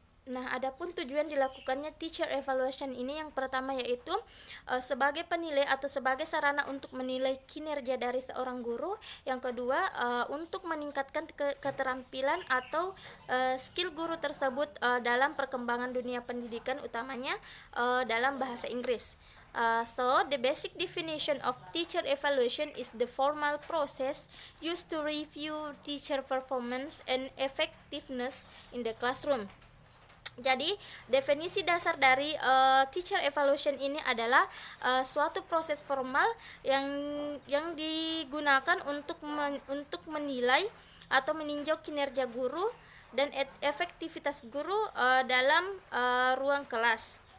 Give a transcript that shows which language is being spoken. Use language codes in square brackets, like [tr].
[id] Nah, adapun tujuan dilakukannya teacher evaluation ini, yang pertama yaitu sebagai penilai atau sebagai sarana untuk menilai kinerja dari seorang guru. Yang kedua, untuk meningkatkan keterampilan atau skill guru tersebut dalam perkembangan dunia pendidikan, utamanya dalam bahasa Inggris. [en] So, the basic definition of teacher evaluation is the formal process used to review teacher performance and effectiveness in the classroom. [id] Jadi, definisi dasar dari teacher evaluation ini adalah suatu proses formal yang digunakan untuk menilai atau meninjau kinerja guru dan efektivitas guru dalam ruang kelas.